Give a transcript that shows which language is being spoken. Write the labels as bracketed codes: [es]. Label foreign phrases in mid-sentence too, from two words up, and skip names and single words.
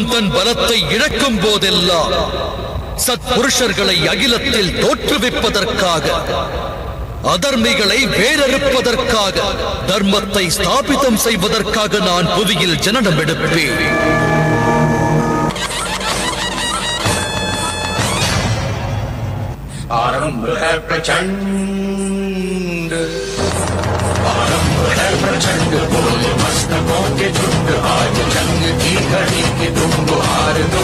[ta] தன் பலத்தை இழக்கும் போதெல்லாம், சத்புருஷர்களை அகிலத்தில் தோற்றுவிப்பதற்காக, அதர்மிகளை வேறறுப்பதற்காக, தர்மத்தை ஸ்தாபிதம் செய்வதற்காக நான் புவியில் ஜனனம் எடுப்பேன். [hi] आरंभ है प्रचंड, आरंभ है प्रचंड बोल मस्तकों के झुंड, आज जंग की घड़ी की तुम गुहार दो।